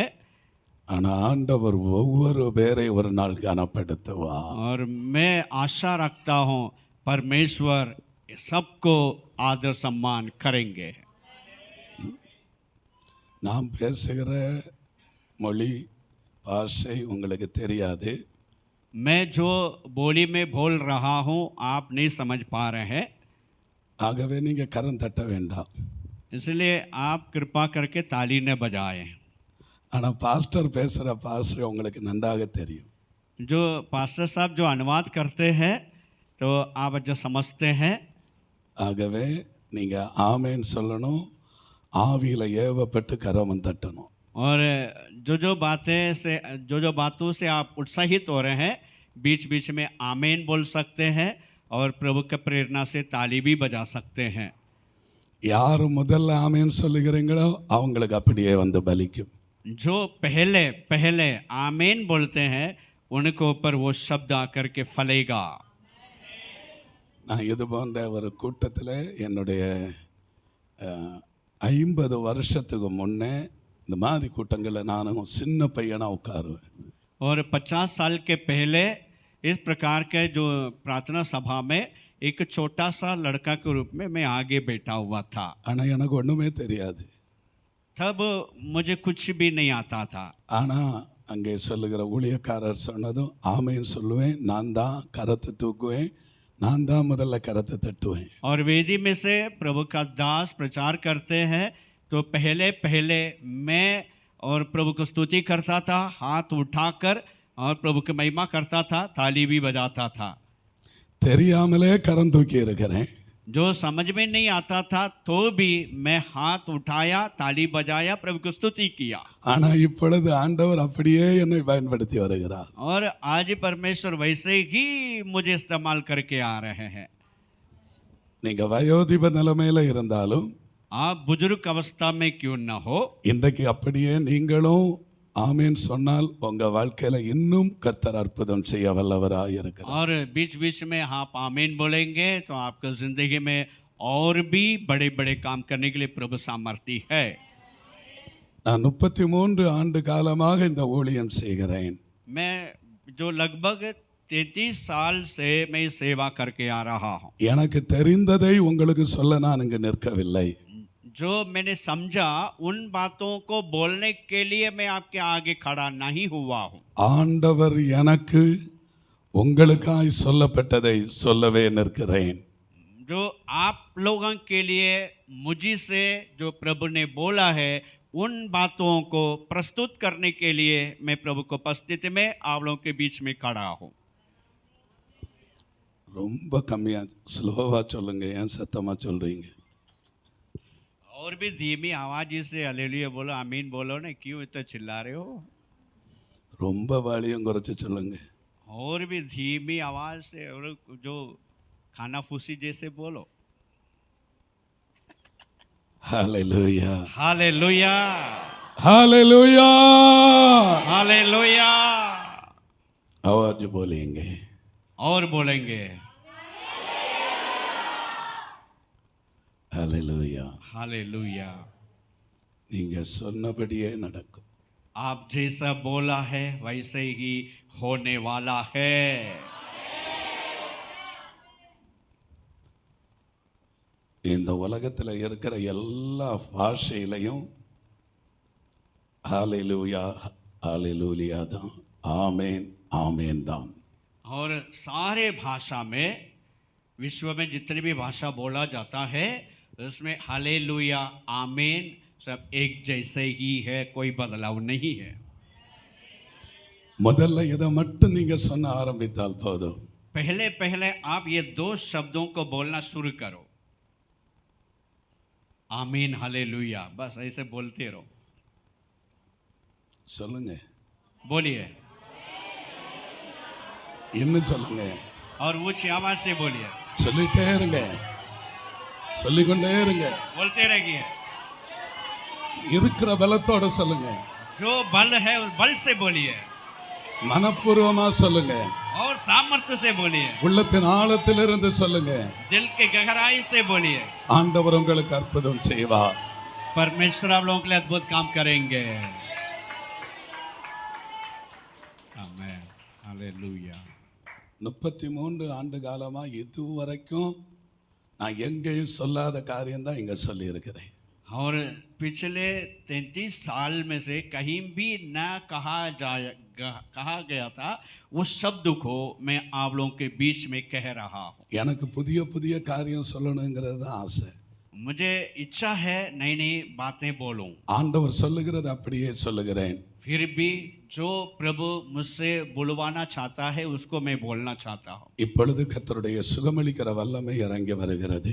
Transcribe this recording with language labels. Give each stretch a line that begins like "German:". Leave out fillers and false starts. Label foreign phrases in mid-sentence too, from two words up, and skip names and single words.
Tamil: ஆனா ஆண்டவர் ஒவ்வொரு பேரை ஒரு நாள் கனப்படுத்துவார்.
Hindi: और मैं आशा रखता हूँ परमेश्वर सबको आदर सम्मान करेंगे।
Tamil: நாம் பேசுகிற மொழி பாஷை உங்களுக்கு தெரியாது.
Hindi: मैं जो बोली में बोल रहा हूँ आप नहीं समझ पा रहे हैं,
Tamil: ஆகவே நீங்க கரம் தட்ட வேண்டாம்.
Hindi: इसलिए आप कृपा करके ताली न बजाएं।
Tamil: ஆனா பாஸ்டர் பேசுகிற பாஷை உங்களுக்கு நன்றாக தெரியும்.
Hindi: जो पास्टर साहब जो अनुवाद करते हैं तो आप जो समझते हैं,
Tamil: ஆகவே நீங்க ஆமேன் சொல்லணும், ஆவியில ஏவப்பட்டு கரம் தட்டணும்.
Hindi: और जो बातों से आप उत्साहित हो रहे हैं बीच बीच में आमीन बोल सकते हैं और प्रभु की प्रेरणा से ताली भी बजा सकते हैं।
Tamil: யார் முதல்ல ஆமேன் சொல்லுகிறீங்களோ அவங்களுக்கு அப்படியே வந்து பலிக்கும்.
Hindi: जो पहले पहले आमीन बोलते हैं उनके ऊपर वो शब्द आकर के फलेगा।
Tamil: நான் இது போன்ற ஒரு கூட்டத்தில் என்னுடைய 50 வருஷத்துக்கு முன்னே இந்த மாதிரி கூட்டங்களில் நானும் சின்ன பையனாக உட்காருவேன்.
Hindi: और 50 साल के पहले इस प्रकार के जो प्रार्थना सभा में एक छोटा सा लड़का के रूप में मैं आगे बैठा हुआ था।
Tamil: ஆனால் எனக்கு ஒன்றுமே தெரியாது.
Hindi: तब मुझे कुछ भी नहीं आता था।
Tamil: ஆனால் அங்கே சொல்லுகிற ஊழியக்காரர் சொன்னதும் ஆமைன்னு சொல்லுவேன், நான் தான் கரத்தை தூக்குவேன், நான் தான் முதல்ல கரத்தை தட்டுவேன்.
Hindi: और वेदी में से प्रभु का दास प्रचार करते हैं, तो पहले पहले मैं और प्रभु को स्तुति करता था, हाथ उठाकर और प्रभु की महिमा करता था, ताली भी बजाता था।
Tamil: தெரியாமலே கரம் தூக்கி இருக்கிறேன்.
Hindi: जो समझ में नहीं आता था तो भी मैं हाथ उठाया, ताली बजाया, प्रभु को स्तुति किया।
Tamil: ஆனா இப்பொழுது ஆண்டவர் அப்படியே என்னை பயன்படுத்தி வருகிறார்.
Hindi: और आज परमेश्वर वैसे ही मुझे इस्तेमाल करके आ रहे हैं।
Tamil: நீங்க வயோதிப நிலைமையில இருந்தாலும்
Hindi: आप बुजुर्ग अवस्था में क्यों न हो,
Tamil: இன்றைக்கு அப்படியே நீங்களும் ஆமேன் சொன்னால் உங்க வாழ்க்கையில இன்னும் கர்த்தர் அற்புதம் செய்ய வல்லவராய் இருக்கிறார்.
Hindi: और बीच बीच में आप आमीन बोलेंगे तो आपको जिंदगी में और भी बड़े बड़े काम करने के लिए प्रभु सामर्थ्य है।
Tamil: நான் 33 ஆண்டு காலமாக இந்த ஊழியம் செய்கிறேன்.
Hindi: मैं जो लगभग 33 साल से मैं सेवा करके आ रहा हूँ।
Tamil: எனக்கு தெரிந்ததை உங்களுக்கு சொல்ல நான் இங்கு நிற்கவில்லை.
Hindi: जो मैंने समझा उन बातों को बोलने के लिए मैं आपके आगे खड़ा नहीं हुआ हूँ।
Tamil: ஆண்டவர் எனக்கு உங்களுக்காய் சொல்லப்பட்டதை சொல்லவே நிற்கிறேன்.
Hindi: जो आप लोगों के लिए मुझे से जो प्रभु ने बोला है उन बातों को प्रस्तुत करने के लिए मैं प्रभु को उपस्थिति में आप लोगों के बीच में खड़ा हूँ।
Tamil: ரொம்ப கம்மியா ஸ்லோவா சொல்லுங்க, ஏன் சத்தமா சொல்றீங்க?
Hindi: और भी धीमी आवाज से हालेलुया बोलो, आमीन बोलो ना, क्यों इतना चिल्ला रहे हो?
Tamil: ரொம்ப வாலியம் குறைச்சு சொல்லுங்க.
Hindi: और भी धीमी आवाज से, और जो खाना फूसी जैसे बोलो।
Tamil: ஹalleluya,
Hindi: हालेलुया,
Tamil: ஹalleluya.
Hindi: हालेलुया। आवाज बोलेंगे और बोलेंगे
Tamil: ஹalleluya.
Hindi: हालेलुया।
Tamil: நீங்க சொன்னபடியே நடக்கும்.
Hindi: आप जैसा बोला है वैसे ही होने वाला है।
Tamil: இந்த உலகத்துல இருக்கிற எல்லா பாஷையிலையும் ஹalleluya, ஹalleluya தான், ஆமென், ஆமென் தான்.
Hindi: और सारे भाषा में, विश्व में जितनी भी भाषा बोला जाता है उसमें हालेलुया, आमीन सब एक जैसे ही है, कोई बदलाव नहीं है।
Tamil: முதல்ல இதை மட்டும் நீங்க சொன்ன ஆரம்பித்தால் போதும்.
Hindi: पहले पहले आप ये दो शब्दों को बोलना शुरू करो, आमीन हालेलुया, बस ऐसे बोलते रहो।
Tamil: சொல்லுங்க,
Hindi: बोलिए
Tamil: இன்னும் சொல்லுங்க,
Hindi: और ऊंची आवाज से बोलिए,
Tamil: சொல்லிட்டே இருங்க, சொல்லிக்கொண்டே இருங்க.
Hindi: बोलते रहिए।
Tamil: இருக்கிற பலத்தோட சொல்லுங்க,
Hindi: जो बल है उस बल से बोलिए,
Tamil: மனப்பூர்வமா சொல்லுங்க,
Hindi: और सामर्थ्य से बोलिए,
Tamil: உள்ளத்தின் ஆழத்திலிருந்து சொல்லுங்க.
Hindi: दिल के गहराई से बोलिए।
Tamil: ஆண்டவர் உங்களுக்கு அற்புதம் செய்வார்.
Hindi: परमेश्वर आप लोगों के लिए अद्भुत काम करेंगे। आमीन हालेलुया।
Tamil: 33 ஆண்டு காலமா இதுவரைக்கும் நான் எங்கேயும் சொல்லாத காரியம் தான் இங்க சொல்லி இருக்கிறேன்.
Hindi: और पिछले 33 साल में से कहीं भी न कहा गया था उस शब्द को मैं आप लोगों के बीच में कह रहा हूँ।
Tamil: எனக்கு புதிய புதிய காரியம் சொல்லணுங்கிறது தான் ஆசை.
Hindi: मुझे इच्छा है नई नई बातें बोलूं,
Tamil: ஆண்டவர் சொல்லுகிறது அப்படியே சொல்லுகிறேன்.
Hindi: फिर भी जो प्रभु मुझसे बुलवाना चाहता है उसको मैं बोलना चाहता हूँ।
Tamil: இப்பொழுது கர்த்தருடைய சுகமளிக்கிற வல்லமை இறங்கி வருகிறது.